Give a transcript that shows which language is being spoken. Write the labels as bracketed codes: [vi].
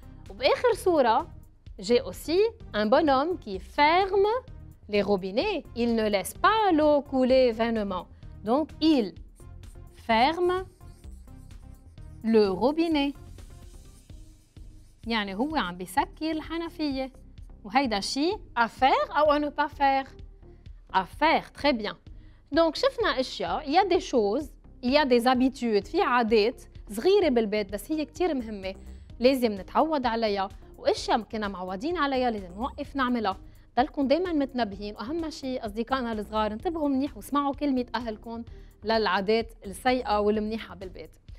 [ar] وبآخر صورة [fr] j'ai aussi un bonhomme qui ferme les robinets. Il ne laisse pas l'eau couler vainement. Donc il ferme le robinet، [ar] يعني هو عم بيسكر الحنفية. وهيدا شيء [fr] à faire أو à ne pas faire. À faire, très bien. [ar] Donc شفنا أشياء، [fr] il y a des choses، il y a des habitudes، [ar] في عادات صغيرة بالبيت بس هي كتير مهمة لازم نتعود عليها، وأشياء كنا معودين عليها لازم نوقف نعملها. ضلكم دايما متنبهين، وأهم شيء أصدقائنا الصغار انتبهوا منيح واسمعوا كلمة أهلكم للعادات السيئة والمنيحة بالبيت.